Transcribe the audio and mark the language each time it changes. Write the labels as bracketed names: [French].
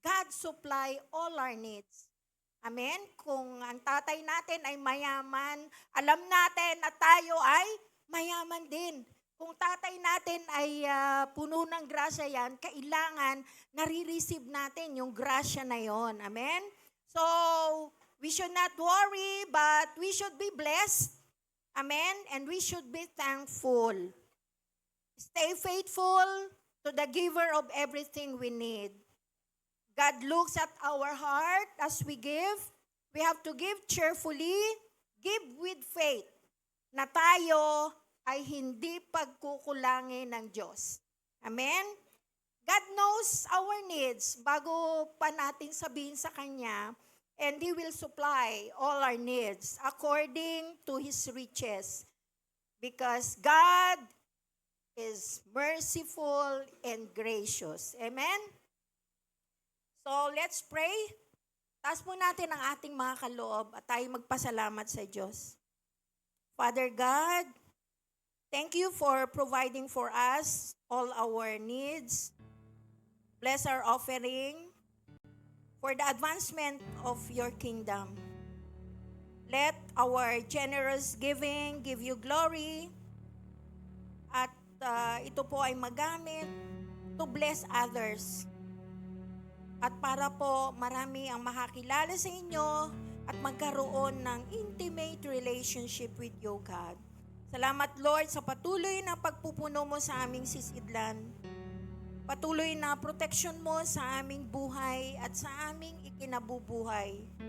[English] God supply all our needs. Amen? [Filipino] Kung ang tatay natin ay mayaman, alam natin na tayo ay mayaman din. Kung tatay natin ay puno ng grasya yan, kailangan nare-receive natin yung grasya na yon. Amen? [English] So, we should not worry, but we should be blessed. Amen? And we should be thankful. Stay faithful to the giver of everything we need. God looks at our heart as we give. We have to give cheerfully, give with faith, [Filipino] na tayo ay hindi pagkukulangin ng Diyos. [English] Amen? God knows our needs [Filipino] bago pa natin sabihin sa Kanya, [English] and He will supply all our needs according to His riches. Because God is merciful and gracious. Amen? So, let's pray. [Filipino] Taas po natin ang ating mga kaloob at tayo magpasalamat sa Diyos. [English] Father God, thank you for providing for us all our needs. Bless our offering for the advancement of your kingdom. Let our generous giving give you glory [Filipino] at ito po ay magamit [English] to bless others. [Filipino] At para po marami ang makakilala sa inyo at magkaroon ng [English] intimate relationship with you, [Filipino] God. Salamat, Lord, sa patuloy na pagpupuno mo sa aming sisidlan. Patuloy na proteksyon mo sa aming buhay at sa aming ikinabubuhay.